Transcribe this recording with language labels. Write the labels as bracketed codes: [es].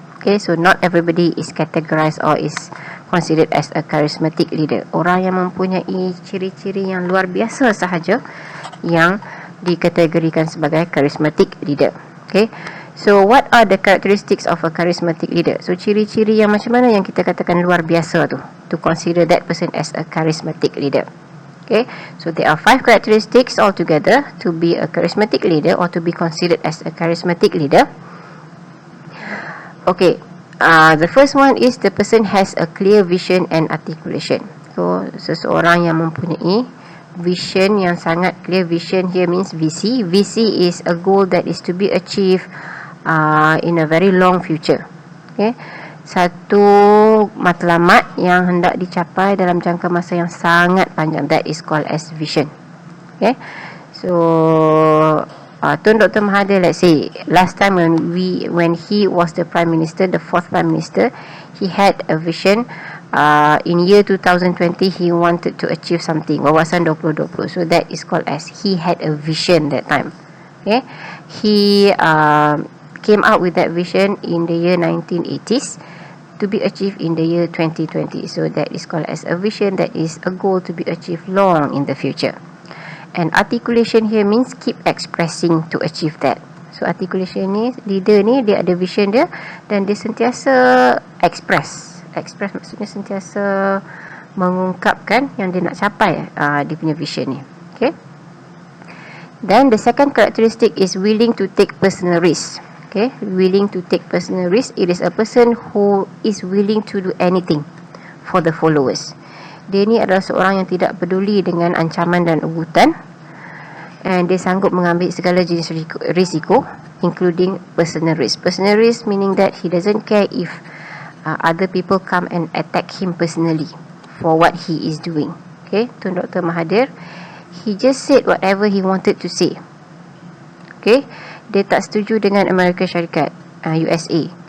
[en] Okay, so not everybody is categorized or is considered as a charismatic leader. [ms] Orang yang mempunyai ciri-ciri yang luar biasa sahaja yang dikategorikan sebagai charismatic leader. [en] Okay, so what are the characteristics of a charismatic leader? [ms] So ciri-ciri yang macam mana yang kita katakan luar biasa tu, [en] to consider that person as a charismatic leader. Okay, so there are 5 characteristics altogether to be a charismatic leader or to be considered as a charismatic leader. Okay, the first one is the person has a clear vision and articulation. [ms] So seseorang yang mempunyai vision yang sangat clear. [en] Vision here means VC. VC is a goal that is to be achieved in a very long future. [ms] Okay, satu matlamat yang hendak dicapai dalam jangka masa yang sangat panjang. [en] That is called as vision. Okay, so Tun Dr. Mahathir, let's say last time when he was the Prime Minister, the 4th Prime Minister, he had a vision. In year 2020 he wanted to achieve something, Wawasan 2020. So that is called as he had a vision that time. Okay, he came out with that vision in the year 1980s to be achieved in the year 2020. So that is called as a vision, that is a goal to be achieved long in the future. And articulation here means keep expressing to achieve that. [ms] So articulation ni, leader ni dia ada vision dia dan dia sentiasa express maksudnya sentiasa mengungkapkan yang dia nak capai dia punya vision ni. [en] Okay, then the second characteristic is willing to take personal risk. Okay, willing to take personal risk, it is a person who is willing to do anything for the followers. [ms] Dia ni adalah seorang yang tidak peduli dengan ancaman dan ugutan, and dia sanggup mengambil segala jenis risiko, [en] including personal risk. Personal risk meaning that he doesn't care if other people come and attack him personally for what he is doing. Okay, Tun Dr. Mahathir, he just said whatever he wanted to say. [ms] Okay, dia tak setuju dengan Amerika Syarikat, USA.